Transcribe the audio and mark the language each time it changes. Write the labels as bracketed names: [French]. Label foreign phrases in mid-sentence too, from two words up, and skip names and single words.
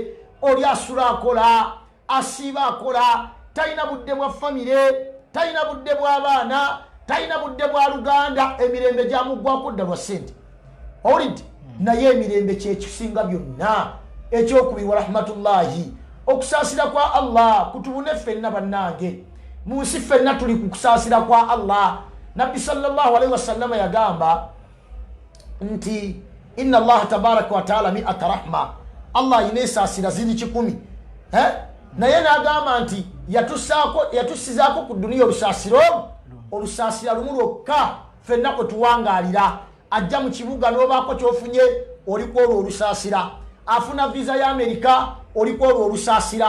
[Ganda] Oli asula akola, asiiba akola, talina budde bwa famire, talina budde bw'abaana, talina budde bwa luganda. Emirembe gyamuggwako dda lwa ssente. Owulidde? Naye emirembe kyekisinga byonna. Ekyokubiri [Arabic] ورحمة الله, [Ganda] okusaasira kwa Allah kutubune ffenna bannange. Mu nsi ffenna tuli ku kusaasira kwa Allah. Nabbi [Arabic] صلى الله عليه وسلم [Ganda] yagamba nti [Arabic] إن الله تبارك وتعالى مائة رحمة. [Ganda] Allah ayina esaasira ziri 100. Naye n'agamba nti yatusizaako ku duniya olusaasira lumu lwokka ffenna kwe tuwangaalira. Ajja mu kibuga n'obaako kyofunye oliko olwo olusaasira. Afuna visa ya Amerika oliko olwo olusaasira.